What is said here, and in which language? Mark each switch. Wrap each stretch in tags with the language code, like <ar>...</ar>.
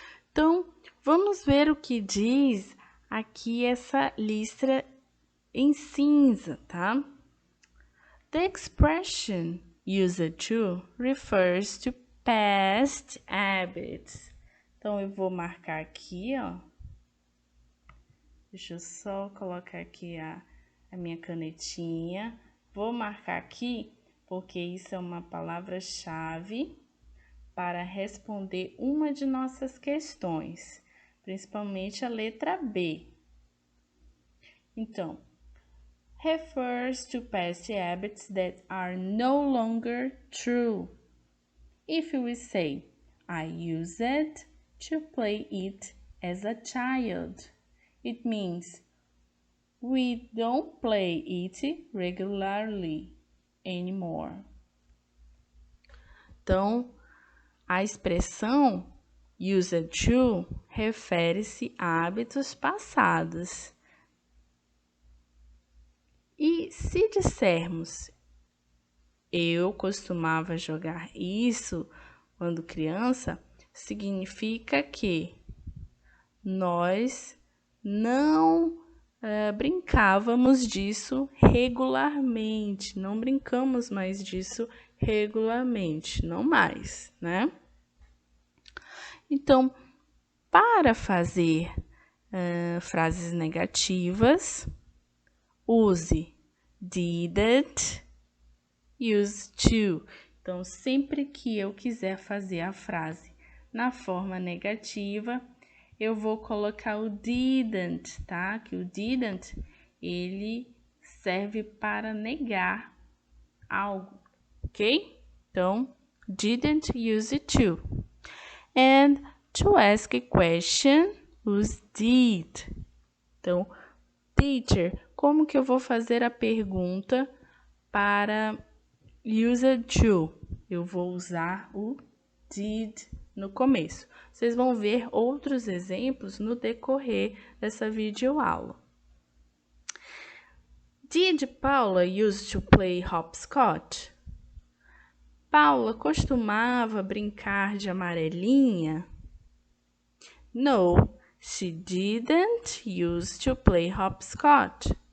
<pt>Então, vamos ver o que diz aqui essa lista em cinza, tá?</pt> <en>The expression used to refers to past habits.</en> <pt>Então, eu vou marcar aqui, ó. Deixa eu só colocar aqui a minha canetinha. Vou marcar aqui porque isso é uma palavra-chave para responder uma de nossas questões, principalmente a letra B. Então,</pt> <en>refers to past habits that are no longer true. If we say, I used to play it as a child, it means we don't play it regularly anymore.</en> <pt>Então, a expressão Used to refere-se a hábitos passados. E se dissermos eu costumava jogar isso quando criança, significa que nós não brincávamos disso regularmente, não brincamos mais disso regularmente, não mais, né? Então, para fazer frases negativas, use didn't, used to. Então, sempre que eu quiser fazer a frase na forma negativa, eu vou colocar o didn't, tá? Que o didn't, ele serve para negar algo, ok? Então,</pt> <en>didn't use it to. And to ask a question, use did.</en> <pt>Então, teacher, como que eu vou fazer a pergunta para used to? Eu vou usar o did no começo. Vocês vão ver outros exemplos no decorrer dessa videoaula.</pt> <en>Did Paula used to play hopscotch?</en> <pt>Paula costumava brincar de amarelinha?</pt> <en>No, she didn't use to play hopscotch.</en>